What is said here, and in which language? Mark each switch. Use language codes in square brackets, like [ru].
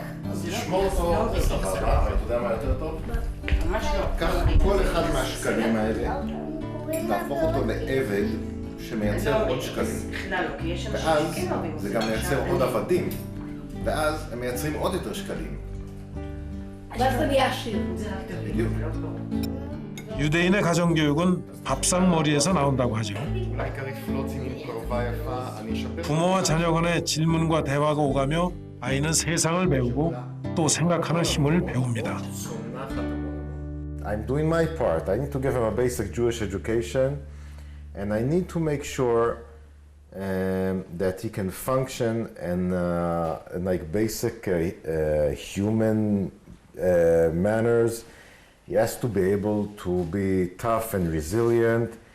[he] אז לשמור אותו זה סבבה, אבל אתה יודע מה יותר טוב? קח כל אחד מהשקלים האלה, להפוך אותו לעבד שמייצר עוד שקלים. ואז זה גם מייצר עוד עבדים, ואז הם מייצרים עוד יותר שקלים. ואז זה נהיה עשיר. בדיוק. [ko] 유대인의 가정교육은 밥상머리에서 나온다고 하죠. 부모와 자녀 간의 질문과 대화가 오가며 아이는 세상을 배우고 또 생각하는 힘을 배웁니다. [en] I'm doing my part. I need to give him a basic Jewish education, and I need to make sure that he can function in like basic human manners. He has to be able to be tough and resilient.